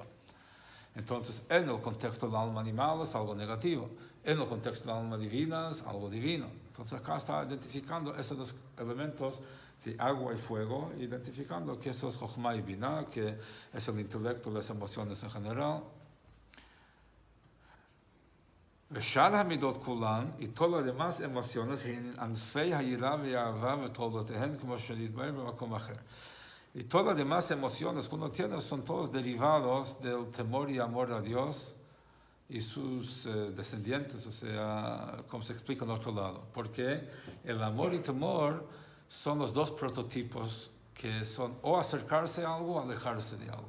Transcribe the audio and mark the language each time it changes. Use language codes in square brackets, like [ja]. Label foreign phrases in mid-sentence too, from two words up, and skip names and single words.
[es] Entonces, en el contexto del alma animal es algo negativo, en el contexto del alma divina es algo divino. Entonces, acá está identificando esos 2 elementos de agua y fuego, identificando que eso es Chokhmah y Binah, que es el intelecto, las emociones en general. [he] ושאר המידות כולן, [es] y todas las demás emociones, [he] הן ענפי היראה והאהבה ותולדותיהן, כמו שנתבהר במקום אחר. [es] Y todas las demás emociones que uno tiene son todos derivados del temor y amor a Dios y sus descendientes, o sea, como se explica en otro lado. Porque el amor y temor son los 2 prototipos que son o acercarse a algo o alejarse de algo.